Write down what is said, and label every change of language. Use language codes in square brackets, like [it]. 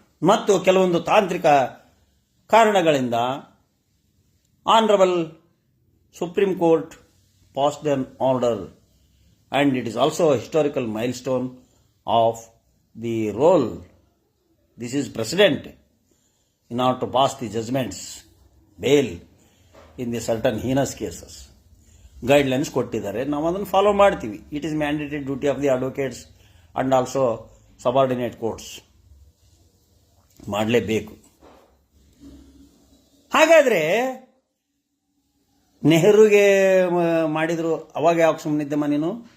[kn] ಮತ್ತು ಕೆಲವೊಂದು ತಾಂತ್ರಿಕ ಕಾರಣಗಳಿಂದ [en] Honourable supreme court passed an order, and it is also a historical milestone of the role. This is precedent in order to pass the judgments, bail in the certain heinous cases. [kn] Guidelines ಕೊಟ್ಟಿದ್ದಾರೆ, ನಾವು ಅದನ್ನು follow ಮಾಡ್ತೀವಿ. [en] It is mandatory duty of the advocates and also subordinate courts. [kn] ಮಾಡಲೇಬೇಕು. ಹಾಗಾದ್ರೆ ನೆಹರುಗೆ ಮಾಡಿದ್ರು, ಅವಾಗ ಯಾವಾಗ ಸುಮ್ಮನಿದ್ದಮ್ಮ ನೀನು?